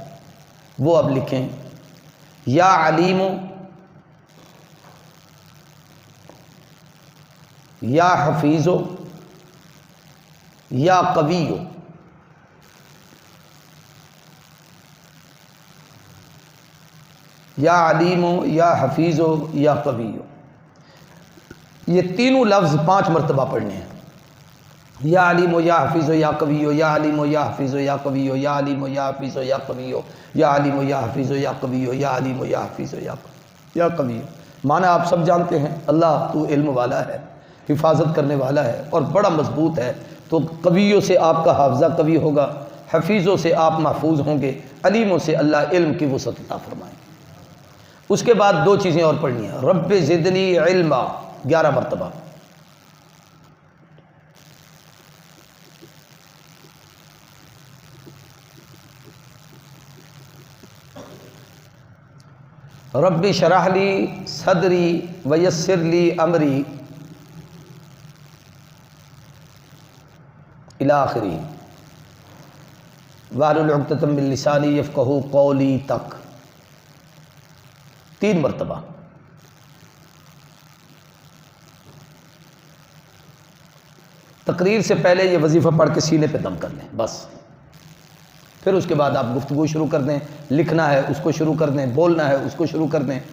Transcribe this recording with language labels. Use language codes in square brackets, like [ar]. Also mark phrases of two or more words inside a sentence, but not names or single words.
[ur] وہ اب لکھیں، [ar] یا علیم، یا حفیظ، یا قوی. یا علیم، یا حفیظ، یا قوی. [ur] یہ تینوں لفظ 5 مرتبہ پڑھنے ہیں. [ar] یا علیم و یا حفیظ و یا قوی، یا علیم و یا حفیظ و یا قوی، یا علیم و یا حفیظ و یا قوی، یا علیم و یا حفیظ و یا قوی، یا علیم و یا حفیظ و یا قوی. [ur] معنی آپ سب جانتے ہیں، اللہ تو علم والا ہے، حفاظت کرنے والا ہے اور بڑا مضبوط ہے. تو قویوں سے آپ کا حافظہ قوی ہوگا، حفیظوں سے آپ محفوظ ہوں گے، علیموں سے اللہ علم کی وسعت عطا فرمائیں. اس کے بعد 2 چیزیں اور پڑھنی ہیں. [ar] رب زدنی علما 11 مرتبہ. رب شرح لی صدری ویسر لی امری الی آخری، واحلل عقدۃ من لسانی یفقہوا قولی [ur] تک 3 مرتبہ. تقریر سے پہلے یہ وظیفہ پڑھ کے سینے پہ دم کر لیں بس. پھر اس کے بعد آپ گفتگو شروع کر دیں، لکھنا ہے اس کو شروع کر دیں، بولنا ہے اس کو شروع کر دیں.